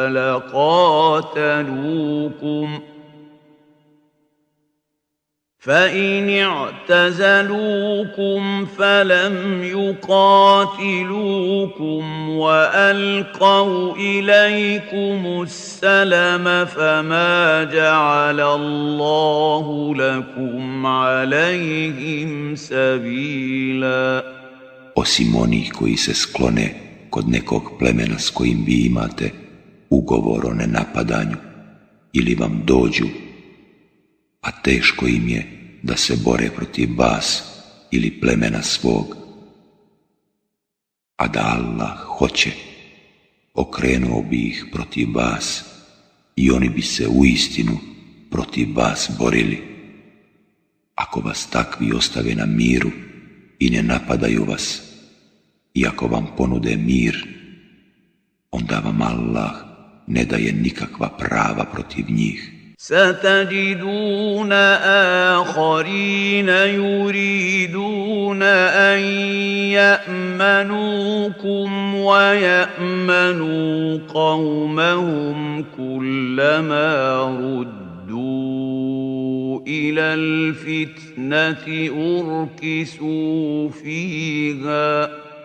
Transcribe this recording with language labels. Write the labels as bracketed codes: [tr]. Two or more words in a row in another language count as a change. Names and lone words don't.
[ar] فَلَقَاتَلُوكُمْ فَإِنِ اعْتَزَلُوكُمْ فَلَمْ يُقَاتِلُوكُمْ وَأَلْقَوْا إِلَيْكُمُ السَّلَمَ فَمَا جَعَلَ اللَّهُ لَكُمْ عَلَيْهِمْ سَبِيلًا. [bs] Osim onih koji se sklone kod nekog plemena s kojim vi imate ugovor o nenapadanju ili vam dođu, a teško im je da se bore protiv vas ili plemena svog. A da Allah hoće, okrenuo bi ih protiv vas i oni bi se uistinu protiv vas borili. Ako vas takvi ostave na miru i ne napadaju vas, i ako vam ponude mir, onda vam Allah ne daje nikakva prava protiv njih. [ar] سَتَجِدُونَ آخَرِينَ يُرِيدُونَ أَن يَأْمَنُوكُمْ وَيَأْمَنُوا قَوْمَهُمْ كُلَّمَا رُدُّوا إِلَى الْفِتْنَةِ أُرْكِسُوا فِيهَا